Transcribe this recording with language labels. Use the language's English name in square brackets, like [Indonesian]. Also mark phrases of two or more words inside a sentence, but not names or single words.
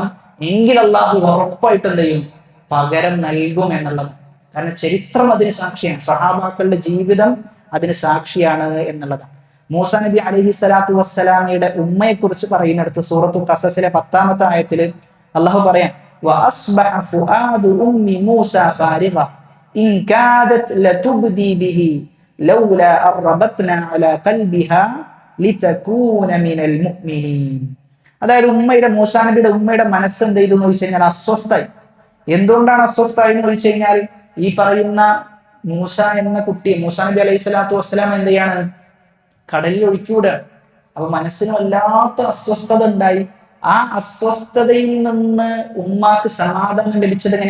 [Malayalam] എങ്കിൽ അള്ളാഹു ഉറപ്പായിട്ട് എന്ത് ചെയ്യും? പകരം നൽകും എന്നുള്ളത്. കാരണം ചരിത്രം അതിന് സാക്ഷിയാണ്. സഹാബാക്കളുടെ ജീവിതം അതിന് സാക്ഷിയാണ് എന്നുള്ളത്. മൂസ നബി [Arabic] عليه الصلاة والسلام [Malayalam] ഉമ്മയെ കുറിച്ച് പറയുന്നിടത്ത് സൂറത്തുൽ ഖസസിലെ 10-ാമത്തെ ആയത്തിൽ അള്ളാഹു പറയാൻ, [Arabic] وأصبح فؤاد أم موسى فارغا إن كادت لتبدي به لولا أن ربطنا على قلبها لتكون من المؤمنين. [Malayalam] അതായത് മൂസാ നബിയുടെ ഉമ്മയുടെ മനസ്സ് എന്ത് ചെയ്തു എന്ന് ചോദിച്ചു കഴിഞ്ഞാൽ അസ്വസ്ഥായി. എന്തുകൊണ്ടാണ് അസ്വസ്ഥായി എന്ന് ചോദിച്ചു കഴിഞ്ഞാൽ, ഈ പറയുന്ന മൂസ എന്ന കുട്ടി, മൂസാ നബി [Arabic] عليه الصلاة والسلام [Malayalam] എന്ത് ചെയ്യാണ്? കടലിൽ ഒഴുക്കിവിടുകയാണ്. അപ്പൊ മനസ്സിന് വല്ലാത്ത അസ്വസ്ഥത ഉണ്ടായി. ആ അസ്വസ്ഥതയിൽ നിന്ന് ഉമ്മാക്ക് സമാധാനം ലഭിച്ചത് എങ്ങനെ?